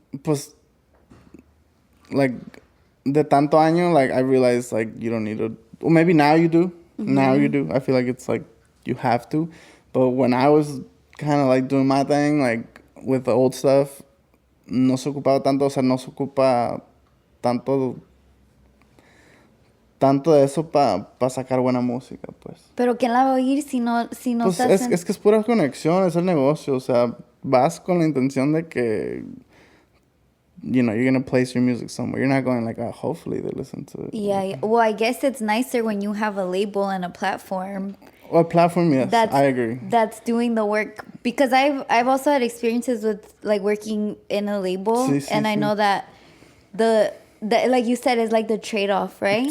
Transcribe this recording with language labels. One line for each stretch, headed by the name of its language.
English: Pues, like,
Spanish: de tanto año,
English: like I realized like you don't need to. Well, maybe now you do. Mm-hmm. Now you do. I feel like it's like you have to. But when I was kind of like doing my thing, like with the old stuff,
Spanish: no se ocupaba tanto. O sea, no se ocupa tanto de eso para sacar buena música, pues. Pero ¿quién la va a oír si no pues es que es pura conexión, es el negocio, o sea, vas con la intención de que,
English: you know, you're going to place your music somewhere. You're not going like, hopefully they listen to it. Yeah. Well, I guess it's nicer when you have a label and a platform. Well, platform, yes, I agree. That's doing the work. Because I've also had experiences with, like, working in a label. I know that the like you said, is like the trade-off, right?